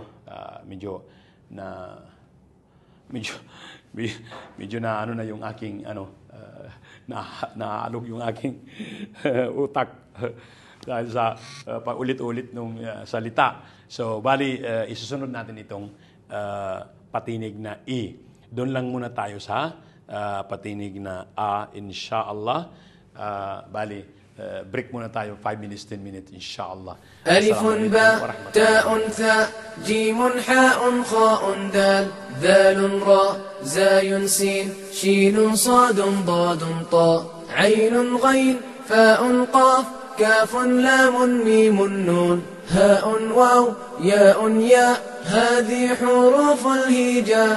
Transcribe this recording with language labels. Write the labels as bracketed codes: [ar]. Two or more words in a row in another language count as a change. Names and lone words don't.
[tl] Medyo na na yung aking naalog yung aking utak dahil sa paulit-ulit nung salita. So, bali, isusunod natin itong patinig na I. Doon lang muna tayo sa patinig na A, [ar] إن شاء الله. [tl] Bali, break muna tayo, 5 minutes, 10 minutes, [ar] إن شاء الله. ألف باء تاء ثاء جيم حاء خاء دال ذال راء زاي سين شين صاد ضاد طاء عين غين فاء قاف كاف لام ميم نون هاء واو ياء ياء هذه حروف الهجاء